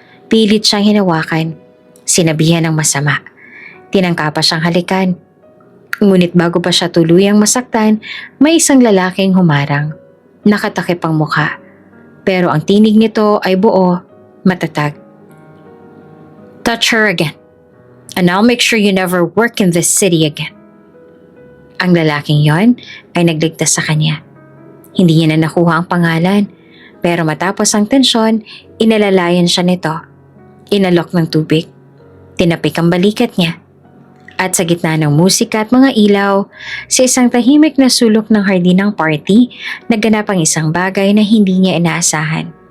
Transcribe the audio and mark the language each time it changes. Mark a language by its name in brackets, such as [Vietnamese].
[Filipino] Pilit siyang hinawakan. Sinabihan ng masama. Tinangka pa siyang halikan. Ngunit bago pa siya tuluyang masaktan, may isang lalaking humarang. Nakatakip ang mukha. Pero ang tinig nito ay buo, matatag. [English] Touch her again, and I'll make sure you never work in this city again. [Filipino] Ang lalaking yon ay nagligtas sa kanya. Hindi niya na nakuha ang pangalan, pero matapos ang tensyon, inalalayan siya nito. Inalok ng tubig, tinapik ang balikat niya, at sa gitna ng musika at mga ilaw, sa isang tahimik na sulok ng hardinang party, naganap ang isang bagay na hindi niya inaasahan.